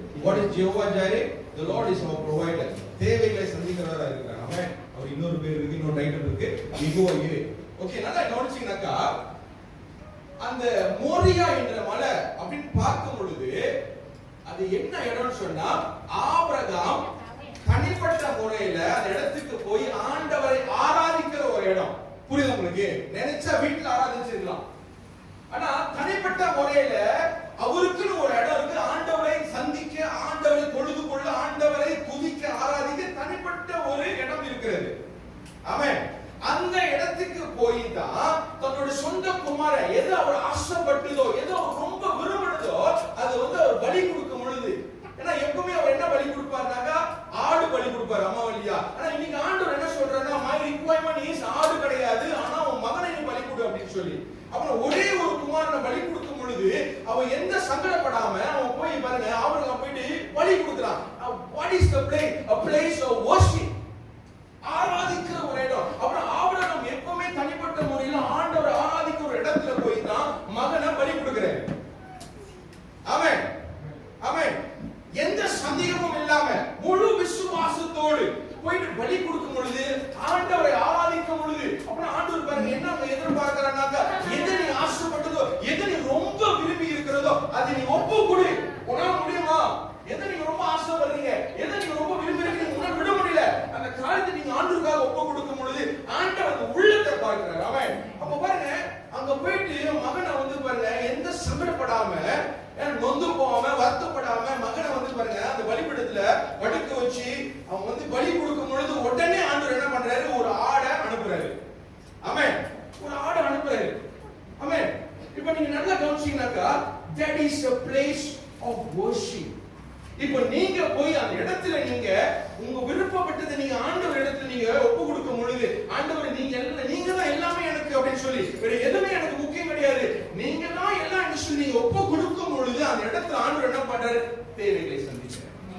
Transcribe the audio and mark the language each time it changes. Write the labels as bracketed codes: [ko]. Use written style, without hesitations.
[en] What is Jehovah Jireh? The Lord is our provider. [ta] தேவைகளை சந்திக்கிறவரா இருக்கிறார். [en] ஆமென். [ta] அவர் இன்னொரு பேர் இருக்கு, இன்னொரு டைட்டில் இருக்கு, யெகோவா ஈரே. ஓகே, நல்லா கவனிச்சீங்கன்னாக்கா அந்த மோரியா என்ற மலை அப்படின்னு பார்க்கும் பொழுது அது என்ன இடம்னு சொன்னா ஆபிரகாம் தனிப்பட்ட முறையில அந்த இடத்துக்கு போய் ஆண்டவரை ஆராதிக்கிற ஒரு இடம். புரியுது உங்களுக்கு? நினைச்சா வீட்டுல ஆராதிச்சிருக்கலாம், ஆனா தனிப்பட்ட முறையில அவருக்குன்னு ஒரு இடம் இருக்கு. ஆண்டவரை சந்திக்க, ஆண்டவரை தொழுது கொள்ள, ஆண்டவரை துதிக்க, ஆராதிக்க தனிப்பட்ட ஒரு இடம் இருக்கிறது. ஆமென். அந்த இடத்துக்கு போய் தான் தன்னோட சொந்த குமார எது அவர் ஆசைப்பட்டதோ, எது அவர் ரொம்ப விரும்பினதோ அது வந்து அவர் பலி கொடுக்கும் பொழுது, ஏன்னா எப்பவுமே அவர் என்ன பலி கொடுப்பாருனாக்கா ஆடு பலி கொடுப்பாரு அம்மாவலியா. ஆனா இன்னைக்கு ஆண்டவர் என்ன சொல்றாருன்னா [en] my requirement is [ta] ஆடு கிடையாது, ஆனா உன் மகனை நீ பலி கொடு அப்படின்னு சொல்லி அப்புறம் ஒரே ஒரு குமாரனை பலி கொடுக்கும் பொழுது அவன் எந்த சங்கடப்படாம அவன் போய் பாருங்க அவருக்கு போயிட்டு பலி கொடுக்குறான். [en] What is the place? a place of worship, [ta] ஆராதிக்கிற ஒரு இடம். அப்புறம் ஆபிரகாம் எப்பவுமே தனிப்பட்ட முறையில் ஆண்டவர் ஆராதிக்கிற ஒரு இடத்துல போய் தான் மகனை பலி கொடுக்கிறார். ஆமென், ஆமென். எந்த சந்தேகமும் இல்லாம முழு விசுவாசத்தோடு போயிட்டு பலி கொடுக்கும் பொழுது, ஆண்டவரை ஆராதிக்கும் பொழுது, அப்புறம் ஆண்டவர் பாருங்க என்ன எதிர்பார்க்கிறாங்க, எதை நீ ஆசைப்பட்டதோ, எதை நீ ரொம்ப விரும்பி இருக்கிறதோ அதை நீ ஒப்பு கொடு. உன்னால முடியுமா? எதை நீங்க ரொம்ப ஆசைப்படுறீங்க, எதை நீங்க ரொம்ப விரும்புறீங்க, உன்னால விட முடியல, அந்த காரியத்தை நீங்க ஆண்டவருக்காக ஒப்பு கொடுக்கும் பொழுது ஆண்டவர் அந்த உள்ளத்தை பார்க்கிறார். அவன் அப்ப பாருங்க அங்க போயிட்டு மகனை வந்து பாருங்க எந்த சங்கடப்படாம, நொந்து போகாம, வருத்தப்படாம மகனை வந்து பாருங்க அந்த பலிபீடத்துல படுக்க வச்சு அவன் வந்து பலி கொடுக்கும் பொழுது உடனே ஆண்டவர் என்ன பண்றாரு, ஒரு ஆடை அனுப்புறாரு. ஆமென், ஒரு ஆடை அனுப்புறாரு. ஆமென். இப்போ நீங்க நல்லா கவனிச்சீங்கன்னாக்கா [en] that is a place of worship. [ta] இப்போ நீங்க போய் அந்த இடத்துல நீங்க உங்க விருப்பப்பட்டதை நீங்க ஆண்டவர் இடத்துல நீங்க ஒப்பு கொடுக்கும் பொழுது, ஆண்டவர் நீங்க தான் எல்லாமே எனக்கு அப்படின்னு சொல்லி, வேற எதுவுமே எனக்கு முக்கியம் கிடையாது, நீங்க தான் எல்லாம் என்று சொல்லி நீங்க ஒப்பு கொடுக்கும் பொழுது அந்த இடத்துல ஆண்டவர் என்ன பண்றாரு, தேவைகளை சந்திக்கிறார்.